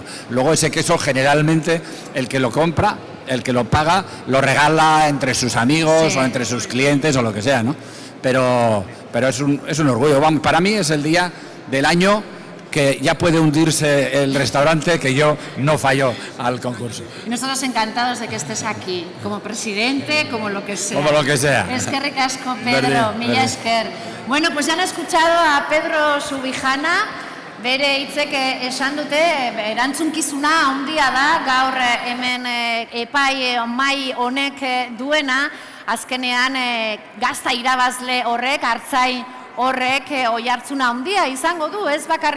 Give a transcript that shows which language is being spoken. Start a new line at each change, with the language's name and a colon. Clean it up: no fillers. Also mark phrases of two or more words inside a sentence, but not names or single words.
Spanish: Luego ese queso generalmente el que lo compra, el que lo paga, lo regala entre sus amigos o entre sus clientes o lo que sea, ¿no? Pero es un orgullo. Para mí es el día del año que ya puede hundirse el restaurante, que yo no fallo al concurso. Y nosotros encantados de que estés aquí, como presidente, como lo que sea. Como lo que sea.
Basque: Eskerrik asko, Pedro, mila esker. Bueno,
Spanish: pues ya han escuchado a Pedro Subijana,
Basque: bere hitzek esan dute, erantzunkizuna handia da, gaur hemen mai honek duena, azkenean gazta irabazle horrek, hartzai horrek oihartzuna handia izango du, ez bakarrik